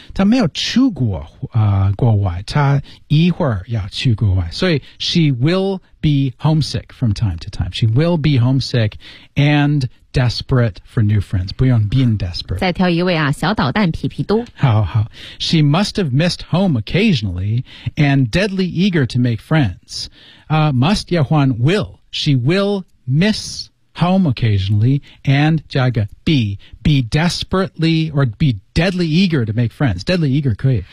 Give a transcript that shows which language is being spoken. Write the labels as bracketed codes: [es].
[zh] 她没有去过、国外，她一会儿要去国外。所以 [en] she will be homesick from time to time. She will be homesick and desperate for new friends. [zh] 不用 [en] being desperate. [zh] 再挑一位啊，小捣蛋皮皮多。好好。 [en] She must have missed home occasionally and deadly eager to make friends. Must [zh] 要换 [en] will. She will miss home occasionally and [zh] 加个 [en] be desperately or be deadly eager to make friends. Deadly eager [zh] 可以。